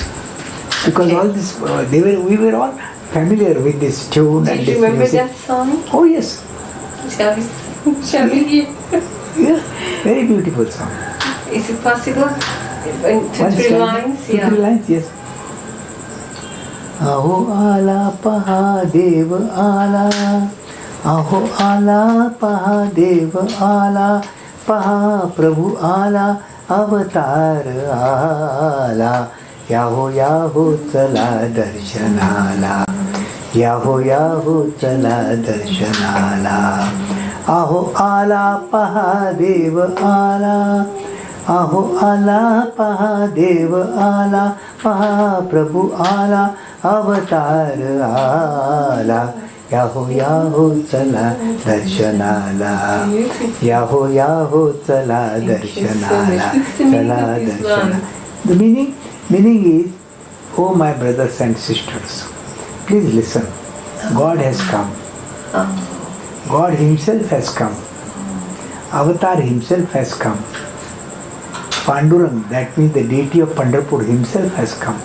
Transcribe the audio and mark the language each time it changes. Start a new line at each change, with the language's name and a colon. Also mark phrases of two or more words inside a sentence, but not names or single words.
English: Because all this, we were all familiar with this tune and this music. Do you remember that song? Oh yes. Shall we hear? Yeah, very beautiful song. Is it possible? 2-3 lines? 2-3 lines, yes.
Marathi: अहो आला पाहा देव आला, अहो आला पाहा देव आला, पाहा प्रभू आला, अवतार आला. याहो याहो चला दर्शनाला, याहो याहो चला दर्शनाला. अहो आला पाहा देव आला, अहो आला पाहा देव आला, पाहा प्रभू आला, अवतार आला. याहो याहो चला दर्शनाला, याहो याहो चला दर्शनाला, चला दर्शनाला.
English: The meaning is, oh my brothers and sisters, please listen. God has come. God himself has come. Avatar himself has come. Pandurang, that means the deity of Pandharpur himself has come.